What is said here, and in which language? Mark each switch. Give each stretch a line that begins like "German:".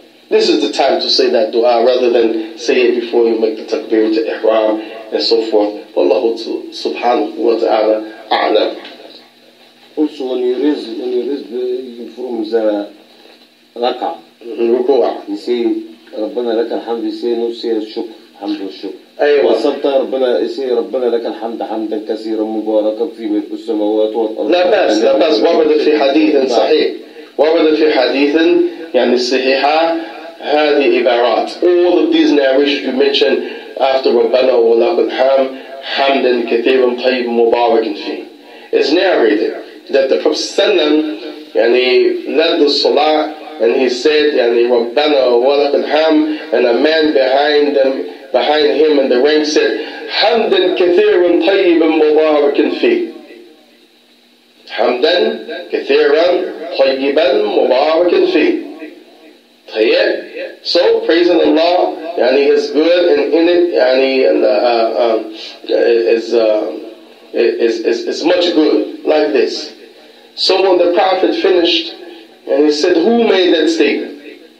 English: This is the time to say that dua rather than say it before you make the takbir to ihram and so forth. Wallahu subhanahu wa ta'ala a'lam. Also when you raise from the rak'ah, you say
Arabic: ربنا لك الحمد,
English: you say no, say الشكر,
Arabic: الحمد والشكر. أيوة. وصلت ربنا يسير ربنا لك الحمد حمدا كثيرا مباركا في ملء السماوات والأرض. لا بأس ورد في حديث صحيح. ورد في حديث الصحيحة هذه عبارات.
English: All of these narrations you mentioned after
Arabic: ربنا ولك الحمد حمدا كثيرا طيبا مباركا فيه.
English: It's narrated that the Prophet led the salah and he said,
Arabic: يعني ربنا ولك الحمد,
English: and a man behind him in the rank said,
Arabic: حمدا كثيرا طيبا مباركا فيه. حمدا كثيرا طيبا مباركا فيه.
English: So praising Allah, يعني is good, and in it, يعني is much good, like this. So when the Prophet finished, and he said, who made that statement?